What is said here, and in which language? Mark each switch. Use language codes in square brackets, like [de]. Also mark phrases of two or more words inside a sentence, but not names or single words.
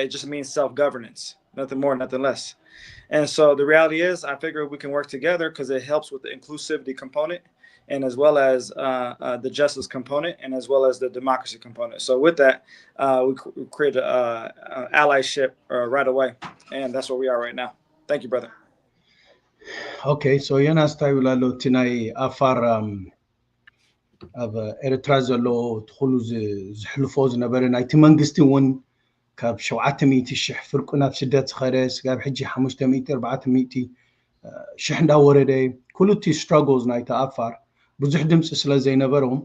[en] It just means self-governance, nothing more, nothing less. And so the reality is, I figure we can work together because it helps with the inclusivity component, and as well as the justice component, and as well as the democracy component. So with that, we create an allyship right away, and that's where we are right now. Thank you, brother. Okay, so [ti] Jonas Taiulalo Tinai Afar ኣብ ኤርትራ ዘሎ ትኩሉ ዝሕልፎ ዝነበረ ናይቲ መንግስቲ እውን ካብ 700,000 ፍርቁ ናብ ስደት ዝኸደ ስጋብ ሕጂ 500,000 400,000 እንዳወረደ ኩሉ እቲ ስትራግልስ ናይቲ ኣፋር ብዙሕ ድምፂ ስለ ዘይነበሮም